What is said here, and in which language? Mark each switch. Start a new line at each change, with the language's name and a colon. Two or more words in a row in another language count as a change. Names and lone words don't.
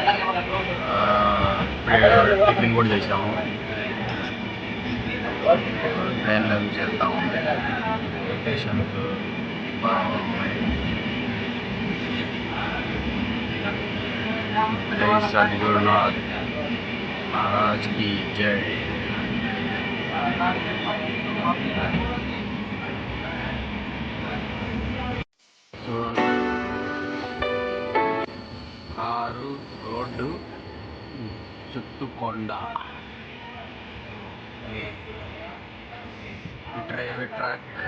Telugu: టిఫిన్ కూడా చేసాము. ట్రైన్లో చేస్తాము.
Hindi: స్టేషన్స్ जय सद्गुरुनाथ महाराज की जय.
Telugu: కారు, రోడ్డు, చుట్టూ కొండ, రైల్వే ట్రాక్.